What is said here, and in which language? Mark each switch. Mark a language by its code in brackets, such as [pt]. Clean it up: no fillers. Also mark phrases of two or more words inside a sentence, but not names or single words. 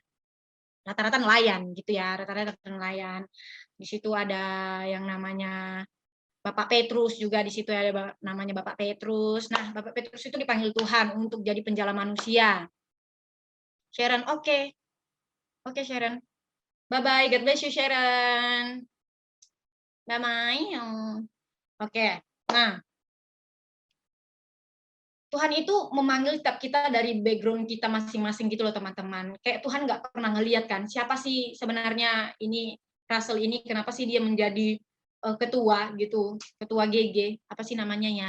[id] Rata-rata nelayan gitu ya, rata-rata nelayan. Di situ ada yang namanya Bapak Petrus juga, di situ ada namanya Bapak Petrus. Nah, Bapak Petrus itu dipanggil Tuhan untuk jadi penjala manusia. Sharon, oke. Oke, Sharon. [en] Bye-bye, God bless you, Sharon. Bye-bye. [id] Oke, nah. Tuhan itu memanggil setiap kita dari background kita masing-masing gitu loh teman-teman. Kayak Tuhan nggak pernah ngelihat kan, siapa sih sebenarnya ini Russell ini, kenapa sih dia menjadi ketua gitu, ketua GG, apa sih namanya ya?